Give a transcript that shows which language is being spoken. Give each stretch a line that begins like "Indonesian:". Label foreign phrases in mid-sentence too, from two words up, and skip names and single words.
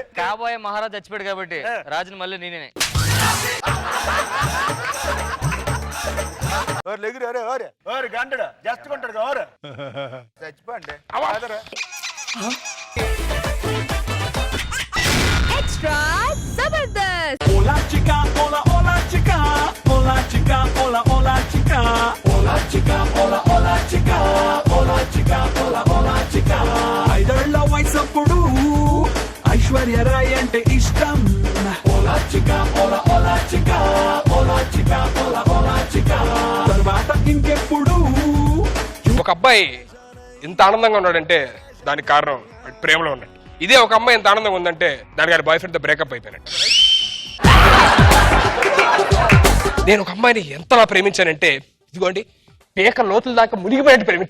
Telugu: కాబోయే మహారాజ్ చచ్చిపోయాడు కాబట్టి రాజుని మళ్ళీ నేనే. ఓరు లెగురు. ఓరే ఓరే ఓరే గంటడు జస్ట్ కొంటాడు. ఓరే చచ్చిపోండి. అదరా ఎక్స్ట్రా జబర్దస్త్.
Spanish: Hola chica, hola hola chica, hola chica, hola hola chica, hola chica, hola hola chica, hola chica, hola hola chica.
Telugu: ఐదేళ్ల వయసప్పుడు ఐశ్వర్య రాయ్ అంటే ఇష్టం.
Spanish: Hola chica, hola hola chica, hola chica, hola hola chica.
Telugu: తర్వాత ఇంకెప్పుడు ఒక అబ్బాయి ఇంత ఆనందంగా ఉన్నాడంటే దానికి కారణం వాడి ప్రేమలో ఉన్నాడు. ఇదే ఒక అమ్మాయి ఎంత ఆనందంగా ఉందంటే దాని గారి
English: boy friend
Telugu: తో బ్రేకప్ అయిపోయినట్టు. నేను ఒక అమ్మాయిని ఎంతలా ప్రేమించానంటే ఇదిగోండి పేక లోతుల దాకా మునిగిపోయినట్టు ప్రేమించా.